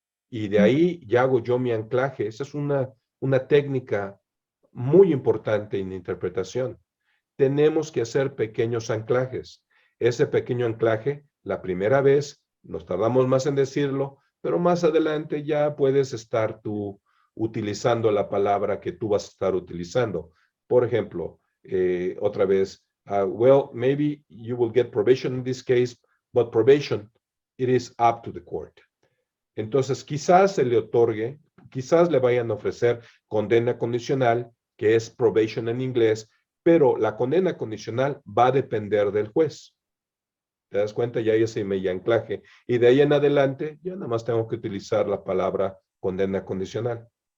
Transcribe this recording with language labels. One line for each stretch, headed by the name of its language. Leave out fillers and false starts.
Spanish: Y de ahí ya hago yo mi anclaje. Esa es una técnica muy importante en interpretación. Tenemos que hacer pequeños anclajes. Ese pequeño anclaje, la primera vez, nos tardamos más en decirlo, pero más adelante ya puedes estar tú utilizando la palabra que tú vas a estar utilizando. Por ejemplo, otra vez,
English: well, maybe you will get probation in this case, but probation, it is up to the court.
Spanish: Entonces, quizás se le otorgue, quizás le vayan a ofrecer condena condicional, que es probation en inglés, pero la condena condicional va a depender del juez. ¿Te das cuenta? Ya ese me anclaje. Y de ahí en adelante, ya nada más tengo que utilizar la palabra condena condicional.